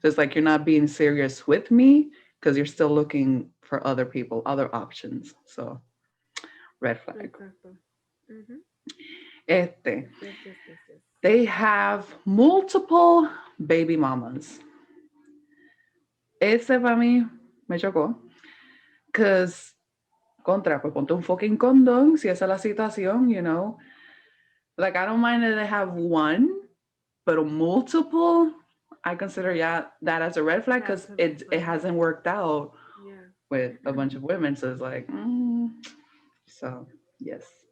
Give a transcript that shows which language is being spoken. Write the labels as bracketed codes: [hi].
[en] So it's like you're not being serious with me because you're still looking for other people, other options. So, red flag. [es] exacto. Mm-hmm. Este, [en] Yes, yes, yes, yes. they have multiple baby mamas. [es] Ese para mí me chocó. [en] Because, [es] contra, pues [en] ponte un fucking condón si esa es la situación, you know. Like, I don't mind that they have one, but multiple, I consider yeah that as a red flag That's because a red it flag. hasn't worked out Yeah. with a bunch of women. So it's like, so yes,